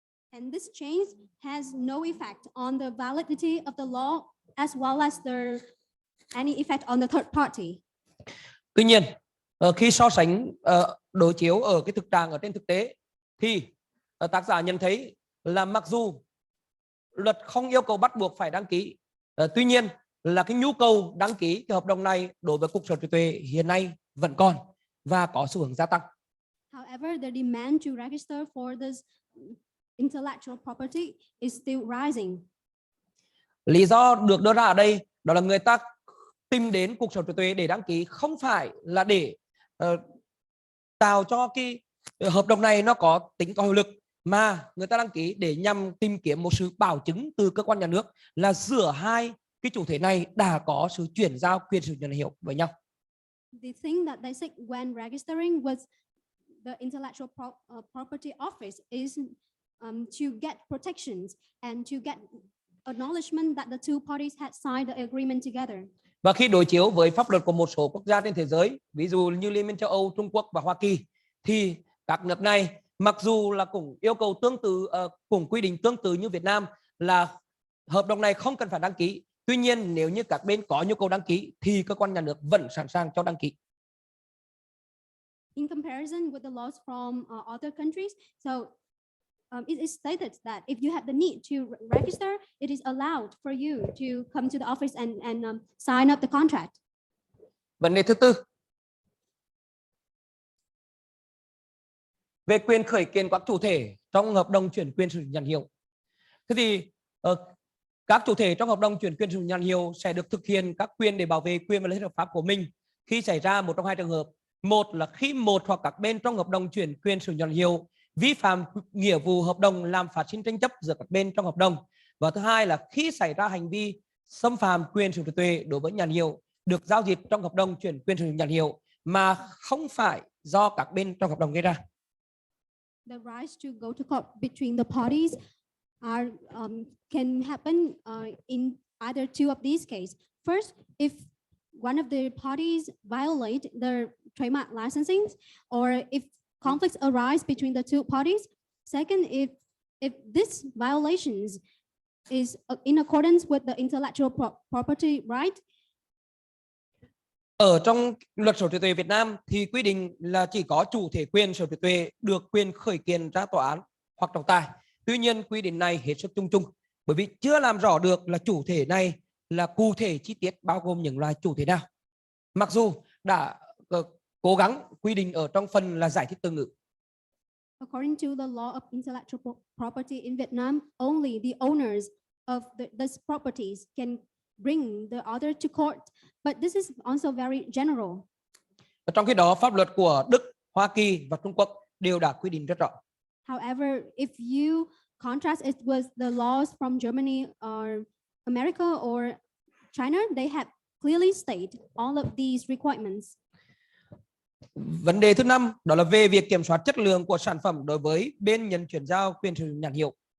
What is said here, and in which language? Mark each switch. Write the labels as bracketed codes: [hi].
[en] And this change has no effect on the validity of the law as well as any effect on the third party. [vi] Tuy nhiên, khi so sánh đối chiếu ở cái thực trạng ở trên thực tế thì tác giả nhận thấy là mặc dù luật không yêu cầu bắt buộc phải đăng ký, tuy nhiên là cái nhu cầu đăng ký cái hợp đồng này đối với Cục Sở hữu trí tuệ hiện nay vẫn còn và có xu hướng gia tăng. [en] However, the demand to register for this intellectual property is still rising. [vi] Lý do được đưa ra ở đây đó là người ta tìm đến Cục Sở hữu trí tuệ để đăng ký không phải là để tạo cho cái hợp đồng này nó có tính có hiệu lực, mà người ta đăng ký để nhằm tìm kiếm một sự bảo chứng từ cơ quan nhà nước là giữa hai cái chủ thể này đã có sự chuyển giao quyền sử dụng nhãn hiệu với nhau. [en] The thing that they say when registering with the Intellectual Property Office is to get protections and to get acknowledgement that the two parties had signed the agreement together. [vi] Và khi đối chiếu với pháp luật của một số quốc gia trên thế giới, ví dụ như Liên minh châu Âu, Trung Quốc và Hoa Kỳ, thì các nước này mặc dù là cũng yêu cầu tương tự, cũng quy định tương tự như Việt Nam là hợp đồng này không cần phải đăng ký. Tuy nhiên nếu như các bên có nhu cầu đăng ký thì cơ quan nhà nước vẫn sẵn sàng cho đăng ký. [en] In comparison with the laws from other countries, so it is stated that if you have the need to register, it is allowed for you to come to the office and sign up the contract. [vi] Vấn đề thứ tư, về quyền khởi kiện các chủ thể trong hợp đồng chuyển quyền sử dụng nhãn hiệu. Thế thì các chủ thể trong hợp đồng chuyển quyền sử dụng nhãn hiệu sẽ được thực hiện các quyền để bảo vệ quyền và lợi ích hợp pháp của mình khi xảy ra một trong hai trường hợp. Một là khi một hoặc các bên trong hợp đồng chuyển quyền sử dụng nhãn hiệu vi phạm nghĩa vụ hợp đồng làm phát sinh tranh chấp giữa các bên trong hợp đồng. Và thứ hai là khi xảy ra hành vi xâm phạm quyền sở hữu trí tuệ đối với nhãn hiệu được giao dịch trong hợp đồng chuyển quyền sử dụng nhãn hiệu mà không phải do các bên trong hợp đồng gây ra. [en] The rights to go to court between the parties are can happen in either two of these cases. First, if one of the parties violate their trademark licensing, or if conflicts arise between the two parties. Second, if this violations is in accordance with the intellectual property right. [vi] Ở trong luật sở hữu trí tuệ Việt Nam thì quy định là chỉ có chủ thể quyền sở hữu trí tuệ được quyền khởi kiện ra tòa án hoặc trọng tài. Tuy nhiên quy định này hết sức chung chung bởi vì chưa làm rõ được là chủ thể này là cụ thể chi tiết bao gồm những loại chủ thể nào. Mặc dù đã cố gắng quy định ở trong phần là giải thích từ ngữ. [en] According to the law of intellectual property in Vietnam, only the owners of these properties can bring the other to court, but this is also very general. [vi] Trong khi đó, pháp luật của Đức, Hoa Kỳ và Trung Quốc đều đã quy định rất rõ. [en] However, if you contrast it with the laws from Germany or America or China, they have clearly stated all of these requirements. [vi] Vấn đề thứ 5 đó là về việc kiểm soát chất lượng của sản phẩm đối với bên nhận chuyển giao quyền sử dụng nhãn hiệu.